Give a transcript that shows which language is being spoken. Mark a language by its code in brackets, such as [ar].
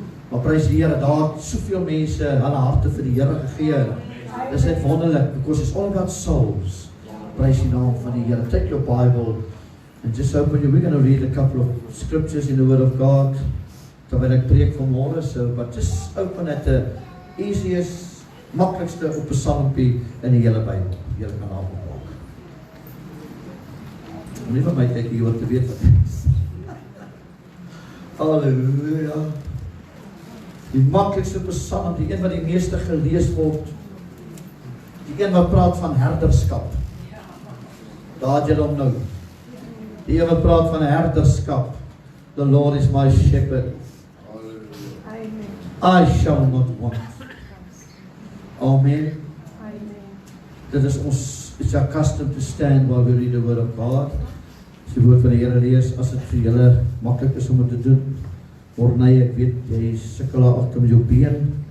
[af] Maar prys die Here, daar het soveel mense hulle harte vir die Here gegee. Dis net wonderlik, [en] because it's all about souls. [af] Prys die naam van die Here. [en] Take your Bible and just open it. We're going to read a couple of scriptures in the Word of God. [af] Terwyl ek preek vanmôre, so, [en] but just open at the easiest, [af] maklikste op 'n psalmpie in die hele Bybel. Julle kan daar opmaak. Moenie van my kyk hier wat te weet wat is. Halleluja. Die maklikste psalm, die een wat die meeste gelees word, die een wat praat van herderskap. Daar het jy hom nou. Die een wat praat van herderskap. [en] The Lord is my shepherd. I shall not want. Amen. [af] Dit is ons, [en] it's accustomed to stand while we read the word of God. [af] As die woord van die Here lees, as dit vir julle maklik is om dit te doen. Morney, ek weet, jy sukkel daar agter met jou been.